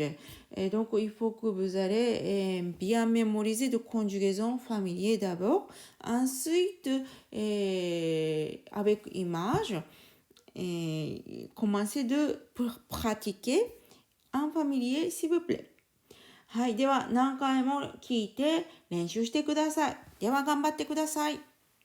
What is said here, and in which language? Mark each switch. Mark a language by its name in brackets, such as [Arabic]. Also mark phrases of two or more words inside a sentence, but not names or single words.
[French] Et donc, il faut que vous allez bien mémoriser de conjugaison familier d'abord. Ensuite, avec image, commencez de pratiquer en familier, s'il vous plaît. [Japanese] はい。では、何回も聞いて練習してください。では、頑張ってください。